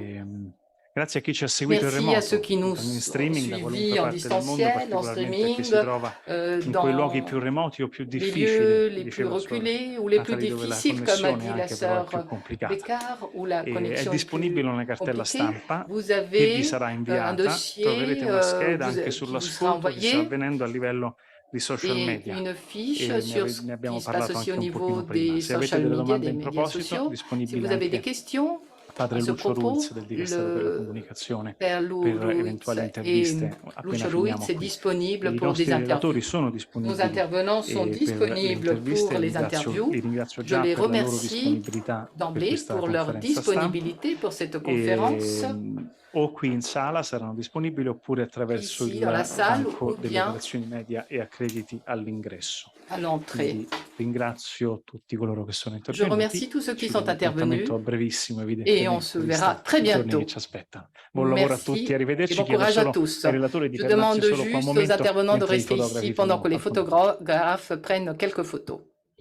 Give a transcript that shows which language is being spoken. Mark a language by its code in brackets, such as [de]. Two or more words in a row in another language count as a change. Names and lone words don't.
[fr] Merci à ceux qui nous ont suivis en distanciel, en streaming, dans les lieux les plus reculés ou les plus difficiles, comme a dit la sœur Beccard, où la connexion est plus compliquée. Vous avez un dossier qui vous sera envoyé et une fiche sur ce qui se passe aussi au niveau des [en] social media, [fr] des médias sociaux. Si vous avez des questions, [it] Padre Lucio Ruiz del Dicastero per la Comunicazione per eventuali interviste appena finiamo qui. [fr] Disponible [it] I [fr] pour [it] nostri [fr] des [it] relatori sono disponibili. [fr] Nos intervenants sont disponibles pour les interviews. Je les remercie d'emblée pour leur disponibilité pour cette conférence. [it] O qui in sala saranno disponibili oppure attraverso il banco delle relazioni media e accrediti all'ingresso. [fr] À l'entrée. [it] Ringrazio tutti coloro che sono intervenuti. [fr] Je remercie tous ceux qui sont intervenus. [it] A brevissimo, [fr] et on se verra très bientôt. [it] Buon lavoro a tutti, arrivederci. [fr] Et bon courage à tous. Je demande juste aux intervenants de rester ici pendant que les photographes prennent quelques photos.